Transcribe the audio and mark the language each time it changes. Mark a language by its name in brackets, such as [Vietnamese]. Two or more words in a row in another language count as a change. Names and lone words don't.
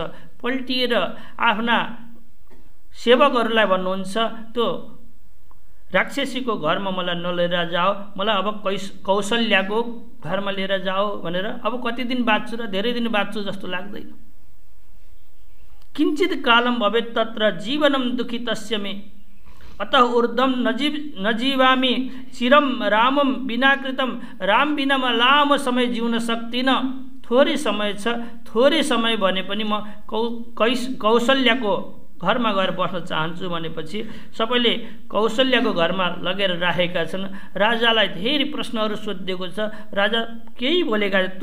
[Nepali] पल्टिएर आफ्ना सेवकहरूलाई भन्नुहुन्छ, त्यो राक्षसीको घरमा मलाई नलिएर जाओ, मलाई अब कौशल्याको घरमा लिएर जाओ भनेर। अब कति दिन बाँच्छु र धेरै दिन बाँच्छु जस्तो लाग्दैन। [Sanskrit] किञ्चित कालम भवेत् तत्र जीवनम दुखितस्य मे अतः ऊर्ध्वं नजीवामि चिरम रामम बिना कृतम। [Nepali] राम बिना म लामो समय जिउन सक्दिनँ। थोरै समय छ, थोरै समय भने पनि म कौशल्याको घरमा गएर बस्न चाहन्छु भनेपछि सबैले कौशल्याको घरमा लगेर राखेका छन्। राजालाई धेरै प्रश्नहरू सोधिएको छ। राजा केही बोलेका छन्।